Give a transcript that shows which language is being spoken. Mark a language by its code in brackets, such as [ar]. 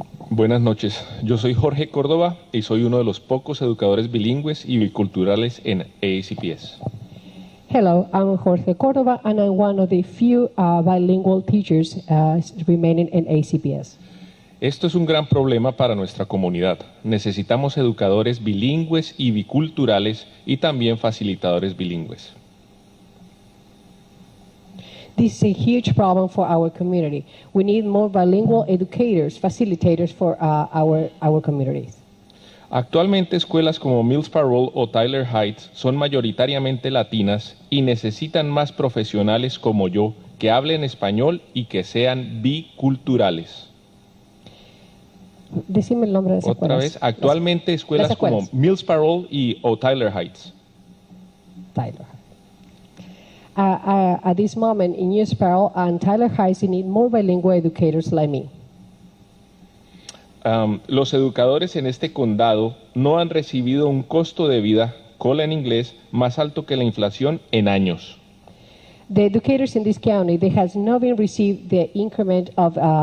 [es] Buenas noches, yo soy Jorge Córdoba y soy uno de los pocos educadores bilingües y biculturales en AACPS. [en] Hello, I'm Jorge Córdoba and I'm one of the few bilingual teachers remaining in ACPS. [es] Esto es un gran problema para nuestra comunidad. Necesitamos educadores bilingües y biculturales y también facilitadores bilingües. [en] This is a huge problem for our community. We need more bilingual educators, facilitators for our communities. [es] Actualmente escuelas como Mills Parole o Tyler Heights son mayoritariamente latinas y necesitan más profesionales como yo que hablen español y que sean biculturales. Decime el nombre de esas Otra escuelas. vez, actualmente escuelas como Mills Parole o Tyler Heights. Tyler. [en] At this moment, in New Sparrow and Tyler Heights, you need more bilingual educators like me. [es] Los educadores en este condado no han recibido un costo de vida, COLA en inglés, más alto que la inflación en años. [en] The educators in this county, they has not been received the increment of